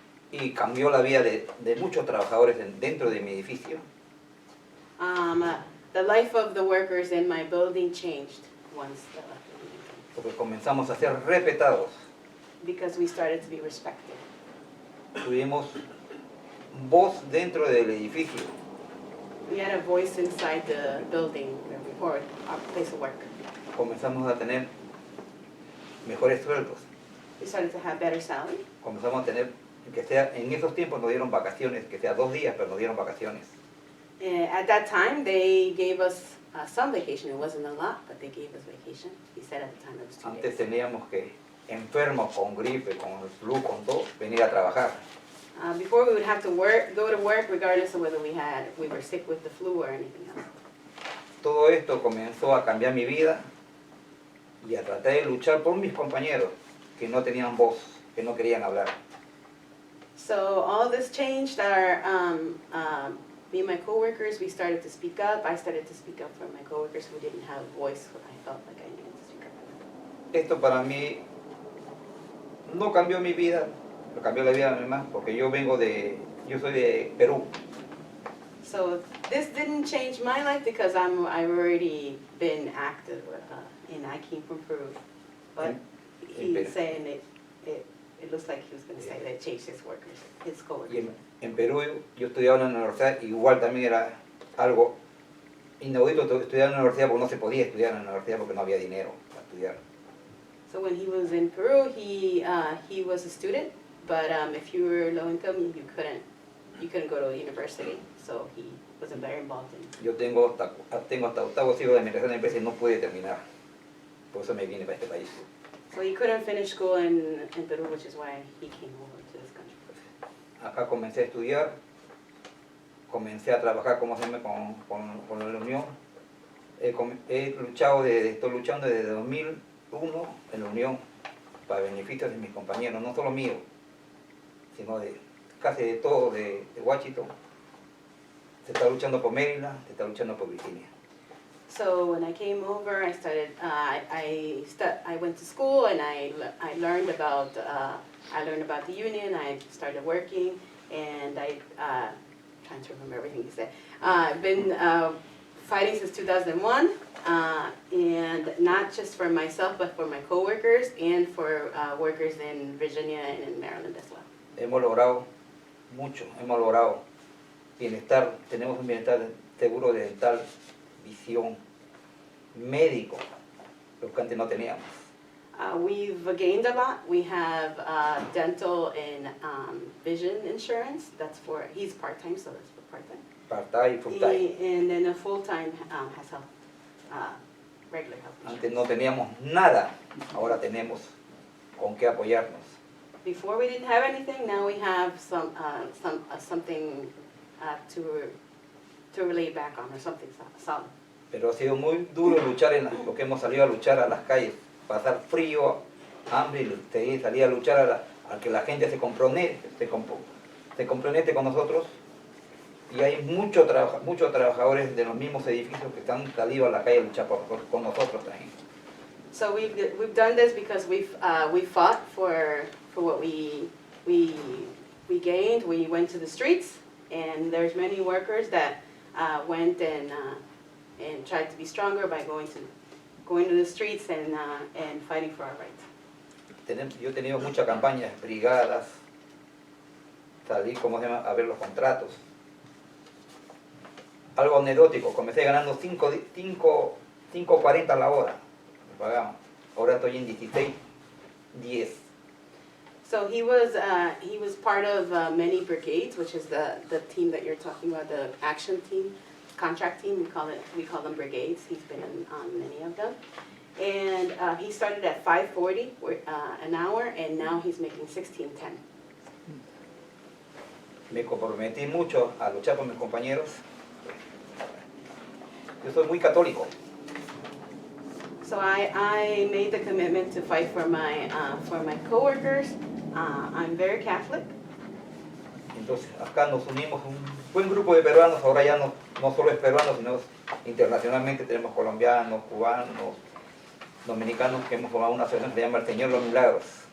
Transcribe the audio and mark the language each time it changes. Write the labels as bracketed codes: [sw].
[es] Y cambió la vida de muchos trabajadores dentro de mi edificio. [en] The life of the workers in my building changed once [es] Porque comenzamos a ser respetados. [en] because we started to be respected. [es] Tuvimos voz dentro del edificio. [en] We had a voice inside the building or our place of work. [es] Comenzamos a tener mejores sueldos. [en] We started to have better salary. [es] Comenzamos a tener, que sea, en esos tiempos nos dieron vacaciones, que sea 2 días, pero nos dieron vacaciones. [en] At that time, they gave us some vacation. It wasn't a lot, but they gave us vacation. He said at the time it was 2 [es] Antes [en] days. [es] teníamos que, enfermos, con gripe, con el flu, con todo, venir a trabajar. [en] Before we would have to go to work regardless of whether we were sick with the flu or anything else. [es] Todo esto comenzó a cambiar mi vida y a tratar de luchar por mis compañeros que no tenían voz, que no querían hablar. [en] So all this changed me and my coworkers, we started to speak up. I started to speak up for my coworkers who didn't have a voice. I felt like I needed to speak up. [es] Esto para mí no cambió mi vida, lo cambió la vida de mi mamá, porque yo soy de Perú. [en] So this didn't change my life because I've already been active and I came from Peru. But he's saying it looks like he was going to say that it changed his workers, his coworkers. [es] Y en Perú yo estudiaba en la universidad, igual también era algo inaudito estudiar en la universidad porque no se podía estudiar en la universidad porque no había dinero para estudiar. [en] So when he was in Peru, he was a student, but if you were low income, you couldn't go to university. So he wasn't very involved in. [es] Yo tengo hasta octavo ciclo de administración de empresas y no pude terminar. Por eso me vine para este país. [en] So he couldn't finish school in Peru, which is why he came over to this country. [es] Acá comencé a estudiar, comencé a trabajar como se llama con la Unión. Estoy luchando desde 2001 en la Unión para beneficios de mis compañeros, no solo míos, sino de casi de todo de Washington. Se está luchando por Maryland, se está luchando por Virginia. [en] So when I came over, I started. I went to school and I learned about the union. I started working, and trying to remember everything he said. I've been fighting since 2001, and not just for myself, but for my coworkers and for workers in Virginia and in Maryland as well. [es] Hemos logrado mucho, hemos logrado bienestar, tenemos un bienestar seguro de dental, visión, médico, lo que antes no teníamos. [en] We've gained a lot. We have dental and vision insurance. He's part-time, so that's for part-time. [es] Part-time y full-time. [en] And then a full-time has health, regular health [es] Antes [en] insurance. [es] no teníamos nada, ahora tenemos con qué apoyarnos. [en] Before we didn't have anything, now we have something to relay back on, or something solid. [es] Pero ha sido muy duro luchar lo que hemos salido a luchar a las calles, pasar frío, hambre, y salir a luchar a que la gente se compromete con nosotros. Y hay muchos trabajadores de los mismos edificios que están salido a la calle a luchar con nosotros también. [en] So we've done this because we fought for what we we gained, we went to the streets, and there's many workers that went and tried to be stronger by going to the streets and fighting for our rights. [es] Yo he tenido muchas campañas, brigadas, salí, ¿cómo se llama?, a ver los contratos. Algo anecdótico, comencé ganando 5.40 la hora, me pagaban. Ahora estoy en 16.10. [en] So he was part of many brigades, which is the team that you're talking about, the action team, contract team. We call them brigades. He's been on many of them, and he started at 5.40 an hour, and now he's making 16.10. [es] Me comprometí mucho a luchar por mis compañeros. Yo soy muy católico. [en] So I made the commitment to fight for my coworkers. I'm very Catholic. [es] Entonces acá nos unimos un buen grupo de peruanos, ahora ya no solo es peruanos, sino internacionalmente tenemos colombianos, cubanos, dominicanos, que hemos formado una asociación que se llama el Señor de los Milagros.